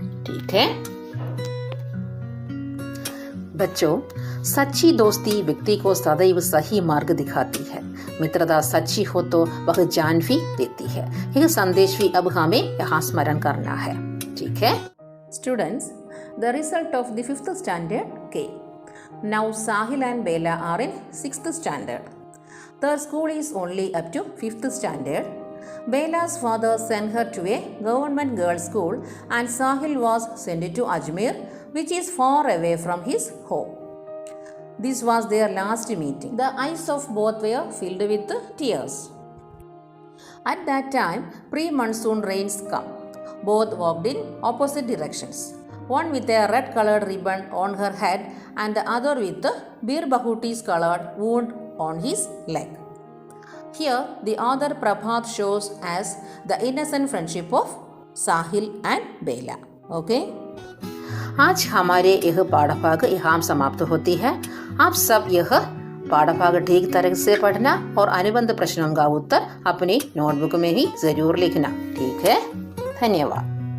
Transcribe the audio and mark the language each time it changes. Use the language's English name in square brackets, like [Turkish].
[Hindi] ठीक है बच्चों, सच्ची दोस्ती व्यक्ति को सदैव सही मार्ग दिखाती है। मित्रता सच्ची हो तो वह जान भी देती है। यह संदेश भी अब हमें यहाँ स्मरण करना है। [English] ठीक है students, the result of the 5th standard came. Now Sahil and Bela are in 6th standard. Their school is only up to 5th standard. Bela's father sent her to a government girls' school and Sahil was sent to Ajmer, which is far away from his home. This was their last meeting. The eyes of both were filled with tears. At that time, pre-monsoon rains come. Both walked in opposite directions. One with a red-colored ribbon on her head and the other with a Bir Bahuti's colored wound on his leg. Here, the author Prabhat shows as the innocent friendship of Sahil and Bela. Okay? [Hindi] आज हमारे यह पाठभाग यहाँ समाप्त होती है। आप सब यह पाठभाग ठीक तरह से पढ़ना और अनुबंध प्रश्नों का उत्तर अपनी नोटबुक में ही जरूर लिखना। ठीक है, धन्यवाद।